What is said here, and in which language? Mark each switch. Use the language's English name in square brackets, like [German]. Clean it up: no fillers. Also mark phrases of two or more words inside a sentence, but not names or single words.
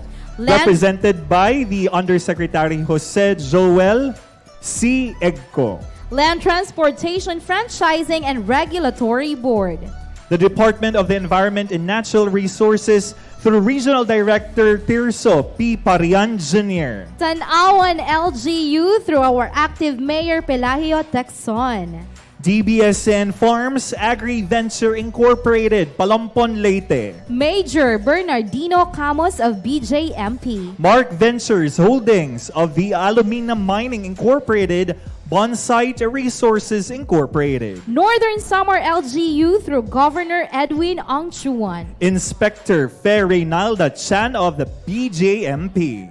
[English] Represented by the Undersecretary Jose Joel C. Egco. Land Transportation Franchising and Regulatory Board. The Department of the Environment and Natural Resources through Regional Director Tirso P. Parian Jr. Tanawan LGU through our active Mayor Pelagio Texon. DBSN Farms Agri-Venture Incorporated, Palampon, Leyte. Major Bernardino Camos of BJMP. Mark Ventures Holdings of the Aluminum Mining Incorporated, Bonsite Resources Incorporated. Northern Samar LGU through Governor Edwin Angchuan. Inspector Fe Reynalda Chan of the BJMP.